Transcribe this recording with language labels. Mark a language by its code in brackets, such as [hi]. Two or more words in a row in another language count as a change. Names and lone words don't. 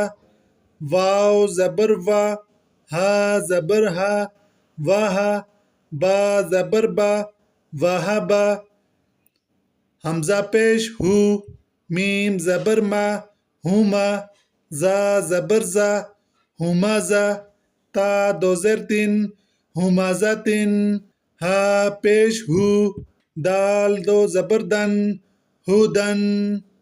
[ur] واو زبر وا ہا زبر ہا واہا با زبر با وہبا حمزہ پیش ہو میم زبر ما ہوما زا زبر زا ہومازا تا دو زیر تن ہومازاتن ہا پیش ہو دال دو زبر دن ہودن